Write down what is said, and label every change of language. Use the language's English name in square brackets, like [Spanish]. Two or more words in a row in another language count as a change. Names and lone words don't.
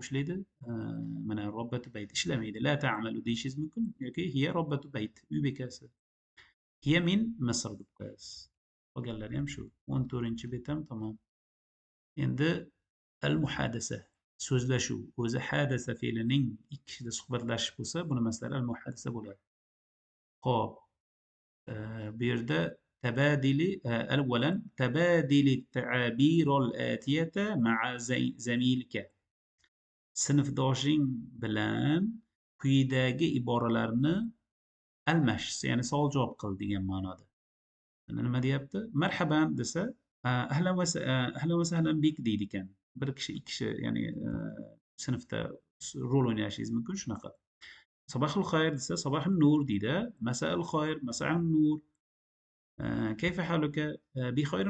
[Uzbek] ishlaydi mana [Arabic] ربة بيت [Uzbek] ishlamaydi [Arabic] لا تعمل [Uzbek] deyishingiz mumkin yoki [Arabic] هي ربة بيت [Uzbek] uy bekasi [Arabic] هي من مصر [Uzbek] deb qo'yasiz qolganlari ham shu 14-bet ham tamom endi [Arabic] المحادثة [Uzbek] so'zlashuv o'zi hadasa fe'lining ikki kishida suhbatlashish bo'lsa buni masalan [Arabic] المحادثة [Uzbek] bo'ladi xo'p bu yerda [Arabic] أولا تبادل التعابير الآتية مع زميلك [Uzbek] sinfdoshing bilan quyidagi iboralarni almash ya'ni savol javob qil degan ma'noda nima deyapti marhaban desa [Arabic] أهلا وسهلا بك [Uzbek] deydi ekan bir kishi ikki kishi ya'ni sinfda rol o'ynashingiz mumkin shunaqa [Arabic] صباح الخير [Uzbek] desa [Arabic] صباح النور [Uzbek] deydi [Arabic] مساء الخير مساء النور كيف حالك بخير